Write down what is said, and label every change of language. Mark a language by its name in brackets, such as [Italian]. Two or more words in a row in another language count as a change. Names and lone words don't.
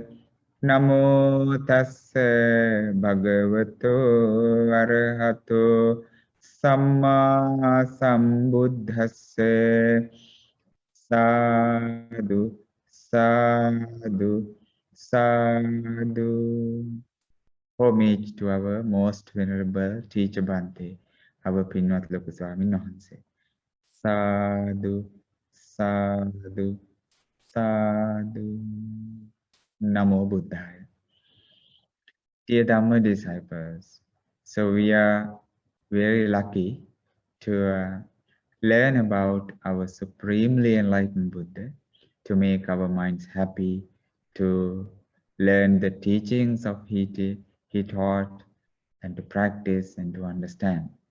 [Pali] Namo tassa bhagavato arahato Samma sambuddhassa. Sadhu, sadhu, sadhu. [English] Homage to our most venerable teacher Bhante, our Pinwat [Sinhala] Loku Swamin Wahanse. [Pali] Sadhu, sadhu, sadhu. Namo Buddhaya. [English] Dear Dhamma disciples, so we are very lucky to learn about our supremely enlightened Buddha, to make our minds happy, to learn the teachings of he taught, and to practice and to understand.